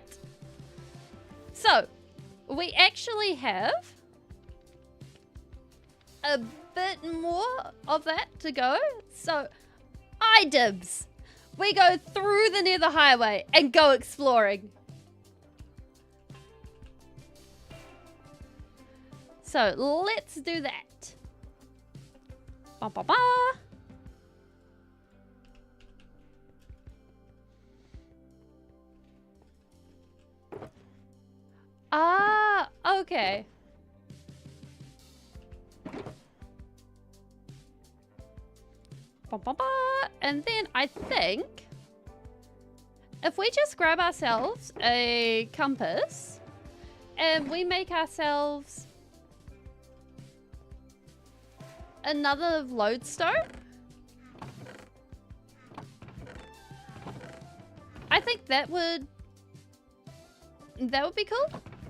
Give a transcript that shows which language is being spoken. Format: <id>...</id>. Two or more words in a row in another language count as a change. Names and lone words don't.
<en>So, we actually have a bit more of that to go. So, I dibs. We go through the Nether Highway and go exploring. So, let's do that. Ba, ba, ba. Ah, okay. Ba, ba, ba. And then I think if we just grab ourselves a compass and we make ourselves another lodestone, I think that would be cool.</en>